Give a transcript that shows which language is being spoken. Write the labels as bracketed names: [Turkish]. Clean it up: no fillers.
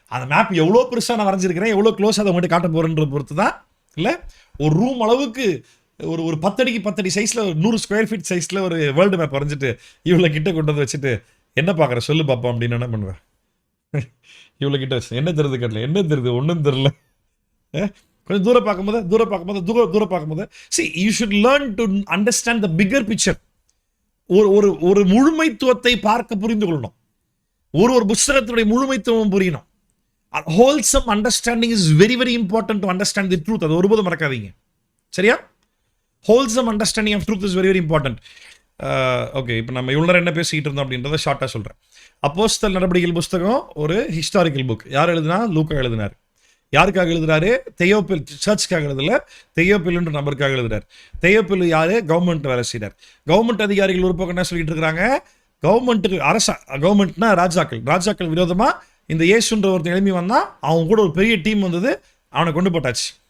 [Tamil] அந்த மேப் எவ்வளோ பெருசாக நான் வரைஞ்சிருக்கிறேன், எவ்வளோ க்ளோஸாக அதை உங்கள்கிட்ட காட்ட போகிறேன்ற பொறுத்து தான். இல்லை ஒரு ரூம் அளவுக்கு ஒரு 10 அடிக்கு 10 அடி சைஸில் 100 ஸ்கொயர் ஃபீட் சைஸில் ஒரு வேர்ல்டு மேப் வரைஞ்சிட்டு இவ்வளோ கிட்ட கொண்டு வந்து வச்சுட்டு என்ன பார்க்குற சொல்லு பாப்பா அப்படின்னு என்ன பண்ணுவேன்? இவ்வளோ கிட்ட வச்சு என்ன தெரியுது கேட்டல, என்ன தெரியுது? ஒன்றும் தெரியல. கொஞ்சம் தூரம் பார்க்கும்போது [English] see you should learn to understand the bigger picture. [Tamil] ஒரு முழுமைத்துவத்தை பார்க்க புரிந்து கொள்ளணும். ஒரு புஸ்தகத்தினுடைய முழுமைத்துவம் புரியணும். [English] wholesome understanding is very very important to understand the truth. [Tamil] அது ஒருபோதும் மறக்காதீங்க. சரியா? [English] wholesome understanding of truth is very very important. [Tamil] Okay, இப்போ நம்ம இவ்வளோ நேரம் என்ன பேசிக்கிட்டு இருந்தோம் அப்படின்றத ஷார்ட்டாக சொல்கிறேன். அப்போஸ்தலர் நடவடிக்கைகள் புஸ்தகம் ஒரு ஹிஸ்டாரிக்கல் புக். யார் எழுதுனா? லூக்கா எழுதினார். யாருக்காக எழுதுறாரு? தெயோப்பில் சர்ச்சுக்காக எழுதல, தெயோப்பில்ன்ற நபருக்காக எழுதுறாரு. தெயோப்பில் யாரு? கவர்மெண்ட் வேலை செய்கிறார். கவர்மெண்ட் அதிகாரிகள் ஒரு பக்கம் என்ன சொல்லிட்டு இருக்கிறாங்க? கவர்மெண்ட்டுக்கு கவர்மெண்ட்னா ராஜாக்கள் விரோதமாக இந்த இயேசுன்ற ஒருத்தர் எழுப்பி வந்தால் அவங்க கூட ஒரு பெரிய டீம் வந்தது, அவனை கொண்டு போட்டாச்சு.